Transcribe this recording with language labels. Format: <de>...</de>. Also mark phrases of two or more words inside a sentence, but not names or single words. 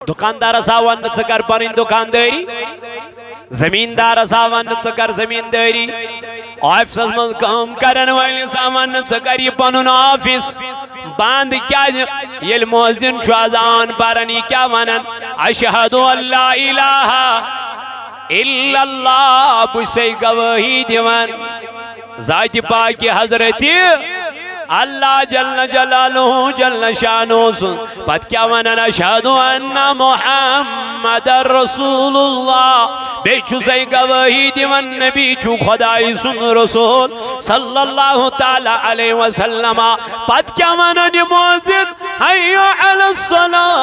<ks>دکاندار ون ثر پن دکانداری زمیندار ون ثر زمینداری آفسس من کام کرن ولس ون ثر یہ پن آفس بند کیا مؤذن اذان پران یہ کیا ونان</ks> <ar>اشہد ان لا الہ الا</ar> <ks>اللہ بہ گواہی دیوان ذات پاک حضرت اللہ</ks> <ar>جل جلالہ جل شانہ</ar> <ks>سن پت کیا ونان</ks> <ar>اشہد ان محمد رسول اللہ</ar> <ks>بے چھے گواہی دیوان نبی چھو خدای سن رسول</ks> <ar>صلی اللہ تعالی علیہ وسلم</ar> <ks>پت کیا ونان مؤذن</ks> <ar>حی علی الصلاة</ar>